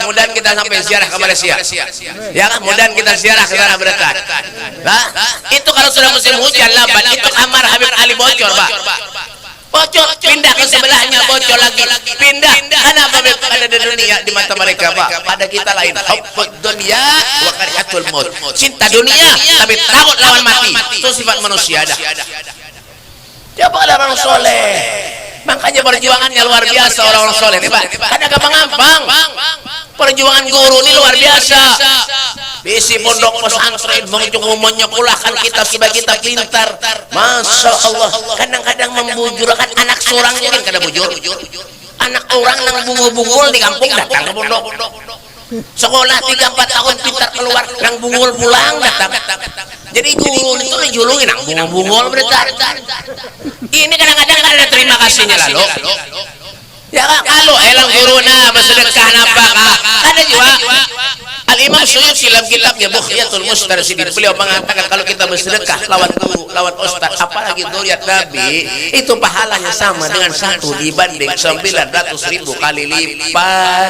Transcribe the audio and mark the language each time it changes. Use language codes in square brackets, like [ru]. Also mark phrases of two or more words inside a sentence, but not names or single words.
[id] Mudahan kita sampai ziarah ke Malaysia. Ya kan? Mudahan kita ziarah ke sana berdekat. Nah, itu kalau sudah musim hujan lebat, itu kamar Habib Ali bocor, Pak. Bocor, pindah ke sebelahnya, bocor lagi, pindah. Kenapa ada di dunia di mata mereka, Pak? Pada kita lain. [ar] Hubbud dunya wa karihatul maut. [id] Cinta dunia tapi takut lawan mati. Itu sifat manusia dah. Dia orang soleh. Makanya perjuangannya luar biasa orang-orang soleh nih, Pak. Ada gampang-gampang. Perjuangan guru ini luar biasa. Bisi pondok pesantren menyekolahkan kita supaya kita pintar. Masya Allah. [bjn] Kadang-kadang membujurkan anak seorangnya kan kada bujur. Anak orang yang bungul-bungul di kampung datang ke pondok. Sekolah 3-4 tahun pintar keluar, yang bungul pulang datang. Jadi guru itu dijulungin nang bungul-bungul berdetar. [id] Ini kadang-kadang ada terima kasihnya lalu. [bjn] Ya kan kalau elang guruna bersedekah napakah ada juga. [id] Al-Imam Suyuti dalam kitabnya Bughyatul Mustarsyidin beliau mengatakan kalau kita bersedekah lawan guru, lawan ustaz, apalagi dzurriyyat Nabi, itu pahalanya sama dengan 1 dibanding 900.000 kali lipat.